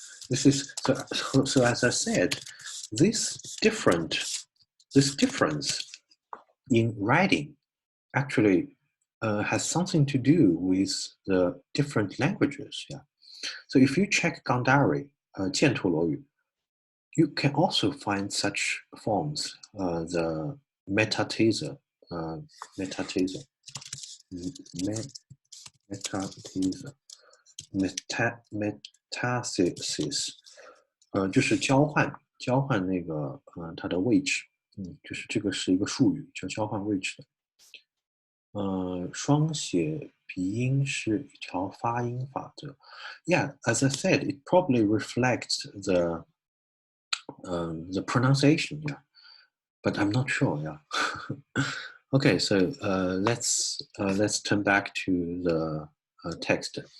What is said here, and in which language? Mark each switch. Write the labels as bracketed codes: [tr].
[en] This is so as I said, this difference in writing actually has something to do with the different languages. Yeah. So if you check Gandhari, 犍陀罗语, you can also find such forms. [zh] The metathesis, metathesis, 就是交换那个它的位置，就是这个是一个术语，叫交换位置的。双写鼻音是一条发音法则。 [en] Yeah, as I said, it probably reflects the pronunciation. Yeah, but I'm not sure. Yeah. Okay, so let's turn back to the text.